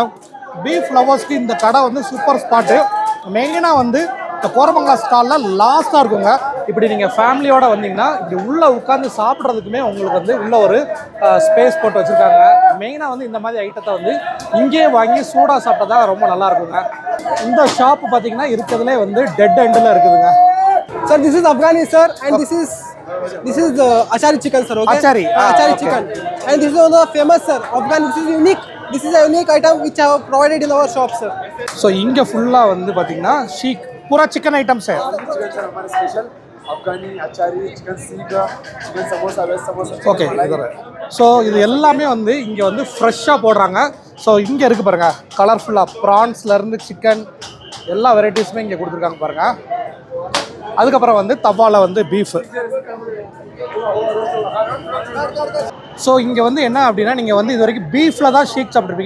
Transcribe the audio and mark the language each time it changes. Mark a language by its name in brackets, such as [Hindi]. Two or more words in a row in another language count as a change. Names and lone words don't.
[English] beef lovers [Tamil] இந்த கடை வந்து [English] super spot. [Tamil] மெயினாக வந்து இந்த கோரமங்கலா ஸ்டாலில் லாஸ்ட்டாக இருக்குங்க. இப்படி நீங்கள் ஃபேமிலியோடு வந்தீங்கன்னா இப்படி உள்ளே உட்காந்து சாப்பிட்றதுக்குமே உங்களுக்கு வந்து உள்ள ஒரு ஸ்பேஸ் போட்டு வச்சுருக்காங்க. மெயினாக வந்து இந்த மாதிரி ஐட்டத்தை வந்து இங்கேயே வாங்கி சூடாக சாப்பிட்டா தான் ரொம்ப நல்லா இருக்குங்க. இந்த ஷாப்பு பார்த்தீங்கன்னா இருக்கிறதுலே வந்து [English] dead end [Tamil] இருக்குதுங்க. [English] Sir, this is Afghani, sir, and this is the achari chicken, sir. Okay? Achari, achari okay. chicken, and this is one of the famous, sir. Afghani, this is unique. This is a unique item which I have provided in our shop, sir. [Tamil] ஸோ இங்கே ஃபுல்லாக வந்து பார்த்தீங்கன்னா ஷீக் பூரா [English] chicken items [Tamil] है. [Hindi] हमारा स्पेशल अफगानी अचारी चिकन सीखा चिकन समोसा वेज समोसा. [Tamil] ஓகே ஸோ இது எல்லாமே வந்து இங்கே வந்து ஃப்ரெஷ்ஷாக போடுறாங்க. ஸோ இங்கே இருக்குது பாருங்கள், கலர்ஃபுல்லாக ப்ரான்ஸ்லேருந்து சிக்கன் எல்லா வெரைட்டிஸுமே இங்கே கொடுத்துருக்காங்க பாருங்கள். அதுக்கப்புறம் வந்து தவாவில் வந்து பீஃபு. ஸோ இங்கே வந்து என்ன அப்படின்னா நீங்கள் வந்து இது வரைக்கும் பீஃபில் தான் ஷீக் சாப்பிட்ருப்பீங்க.